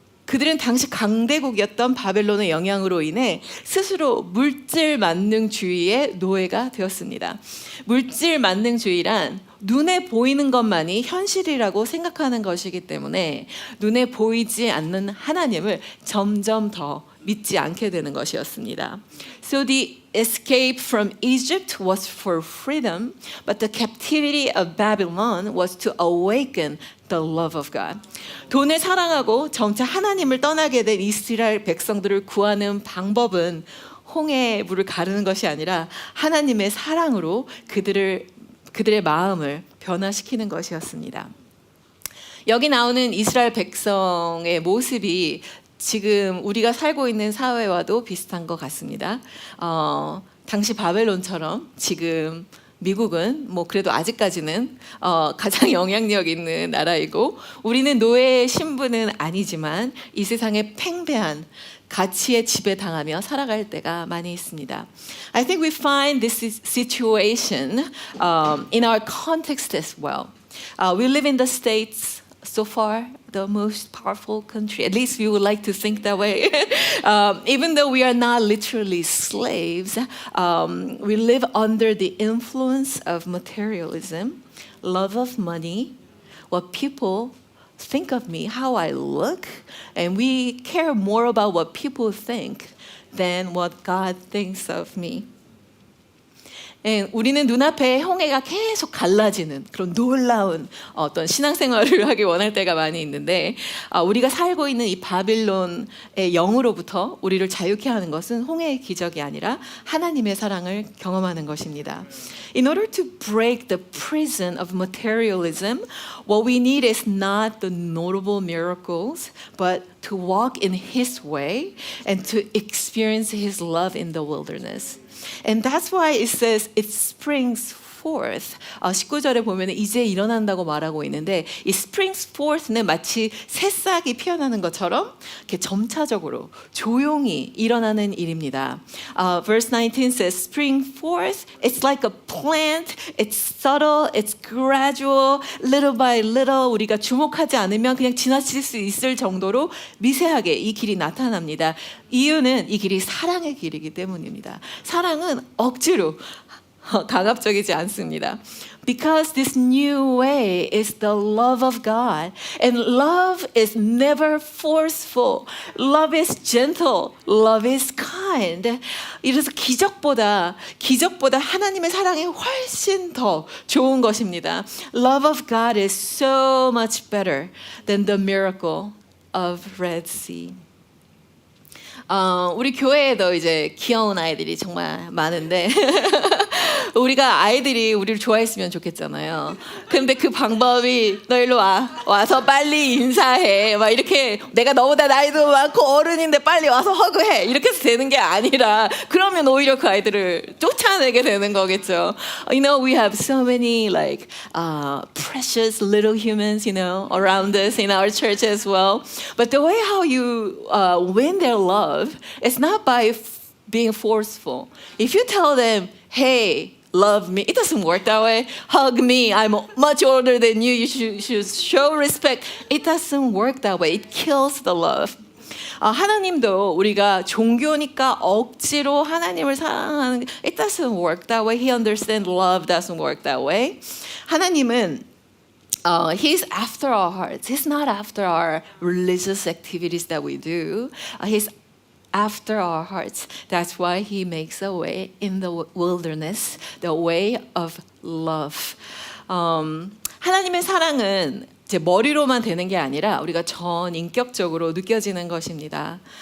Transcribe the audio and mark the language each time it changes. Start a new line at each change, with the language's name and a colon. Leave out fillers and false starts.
Korean: 그들은 당시 강대국이었던 바벨론의 영향으로 인해 스스로 물질 만능주의의 노예가 되었습니다. 물질 만능주의란 눈에 보이는 것만이 현실이라고 생각하는 것이기 때문에 눈에 보이지 않는 하나님을 점점 더 믿지 않게 되는 것이었습니다.
English: So the escape from Egypt was for freedom, but the captivity of Babylon was to awaken the love of God.
Korean: 돈을 사랑하고 점차 하나님을 떠나게 된 이스라엘 백성들을 구하는 방법은 홍해의 물을 가르는 것이 아니라 하나님의 사랑으로 그들의 마음을 변화시키는 것이었습니다. 여기 나오는 이스라엘 백성의 모습이 지금 우리가 살고 있는 사회와도 비슷한 것 같습니다. 당시 바벨론처럼 지금 미국은 뭐 그래도 아직까지는 가장 영향력 있는 나라이고 우리는 노예의 신분은 아니지만 이 세상에 팽배한 가치에 지배당하며 살아갈 때가 많이 있습니다.
English: I think we find this situation in our context as well. We live in the States, so far the most powerful country. At least we would like to think that way. Even though we are not literally slaves, we live under the influence of materialism, love of money, what people think of me, how I look, and we care more about what people think than what God thinks of me.
Korean: 우리는 눈앞에 홍해가 계속 갈라지는 그런 놀라운 어떤 신앙생활을 하기 원할 때가 많이 있는데 우리가 살고 있는 이 바빌론의 영으로부터 우리를 자유케 하는 것은 홍해의 기적이 아니라 하나님의 사랑을 경험하는 것입니다.
English: In order to break the prison of materialism, what we need is not the notable miracles, but to walk in His way and to experience His love in the wilderness. And that's why it says it springs forth.
Korean: 19절에 보면 이제 일어난다고 말하고 있는데 이
English: springs forth
Korean: 는 마치 새싹이 피어나는 것처럼 이렇게 점차적으로 조용히 일어나는 일입니다.
English: Verse 19 says spring forth. It's like a plant. It's subtle. It's gradual. Little by little
Korean: 우리가 주목하지 않으면 그냥 지나칠 수 있을 정도로 미세하게 이 길이 나타납니다. 이유는 이 길이 사랑의 길이기 때문입니다. 사랑은 억지로 강압적이지 않습니다.
English: Because this new way is the love of God. And love is never forceful. Love is gentle. Love is kind.
Korean: 이래서 기적보다 하나님의 사랑이 훨씬 더 좋은 것입니다.
English: Love of God is so much better than the miracle of Red Sea.
Korean: 우리 교회에도 이제 귀여운 아이들이 정말 많은데 우리가 아이들이 우리를 좋아했으면 좋겠잖아요. 근데 그 방법이 너 일로 와서 빨리 인사해. 막 이렇게 내가 너보다 나이도 많고 어른인데 빨리 와서 허그해. 이렇게 해서 되는 게 아니라 그러면 오히려 그 아이들을 쫓아내게 되는 거겠죠.
English: You know, we have so many like precious little humans, you know, around us in our church as well. But the way how you win their love is not by being forceful. If you tell them, hey, love me. It doesn't work that way. Hug me. I'm much older than you. You should show respect. It doesn't work that way. It kills the love.
Korean: 하나님도 우리가 종교니까 억지로 하나님을 사랑하는
English: It doesn't work that way. He understands love doesn't work that way.
Korean: 하나님은
English: He's after our hearts. He's not after our religious activities that we do. He's after our hearts. That's why He makes a way in the wilderness, the way of love.
Korean: 하나님의 사랑은 제 머리로만 되는 게 아니라 우리가 전 인격적으로 느껴지는 것입니다.